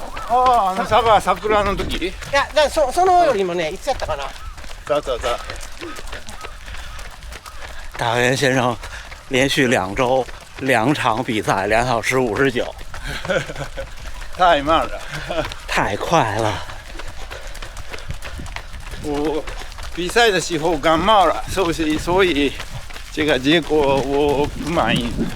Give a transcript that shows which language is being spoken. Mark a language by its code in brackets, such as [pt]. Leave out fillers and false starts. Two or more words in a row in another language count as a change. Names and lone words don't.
[ja] ああ、佐賀桜の時。いや、そのよりもね、いつやったかな。 [zh] 走。大元先生连续2周2场比赛2小时59，太慢了。太快了。我比赛的时候感冒了，所以这个结果我不满意。